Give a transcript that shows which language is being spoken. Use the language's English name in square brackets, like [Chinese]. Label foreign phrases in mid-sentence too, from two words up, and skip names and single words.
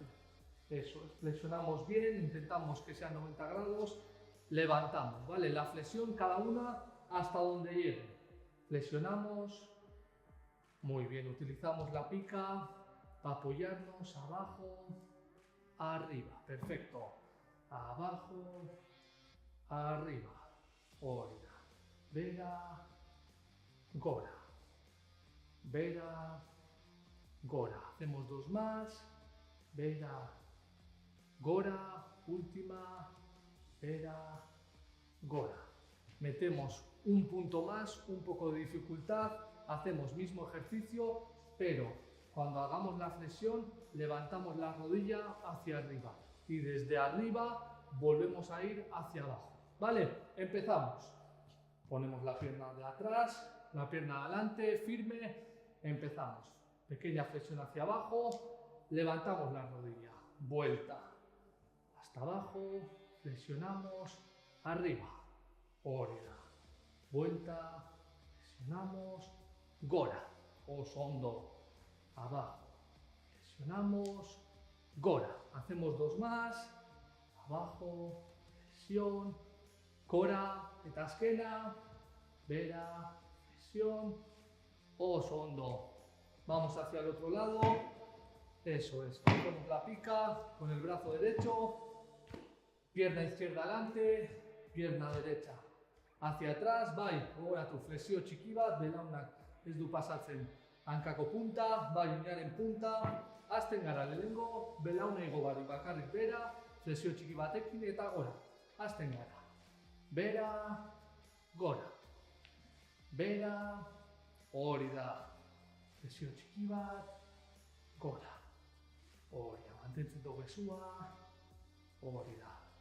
[Spanish] Eso es, flexionamos bien, intentamos que sean 90 grados, levantamos, ¿vale? La flexión cada una hasta donde llegue. Flexionamos, muy bien, utilizamos la pica para apoyarnos abajo, arriba, perfecto, abajo, arriba, [Basque] hori da, bera, gora, bera, gora, [Spanish] hacemos dos más, [Basque] bera, gora, última, bera, gora, [Spanish] metemos un punto más, un poco de dificultad, hacemos mismo ejercicio, pero cuando hagamos la flexión levantamos la rodilla hacia arriba y desde arriba volvemos a ir hacia abajo, ¿vale? Empezamos, ponemos la pierna de atrás, la pierna de adelante, firme, empezamos, pequeña flexión hacia abajo, levantamos la rodilla, vuelta, hasta abajo, flexionamos, arriba, [Basque] hori da, [Spanish] vuelta, flexionamos, [Basque] gora, oso ondo, [Spanish] abajo, flexionamos, gora, hacemos dos más, abajo, flexión, [Basque] gora, eta azkena, bera, flexión, oso ondo, [Spanish] vamos hacia el otro lado, eso es, cogemos la pica con el brazo derecho, pierna izquierda adelante, pierna derecha hacia atrás, [Basque] bai, gogoratu, flexio txiki bat, belaunak ez du pasatzen hankako punta, bai, oinaren punta, hasten gara lehenengo, belauna igo barik bakarrik bera, flexio txiki batekin eta gora, hasten gara, bera, gora, bera, hori da, flexio txiki bat, gora, hori da, mantentzen dugu esua, hori da,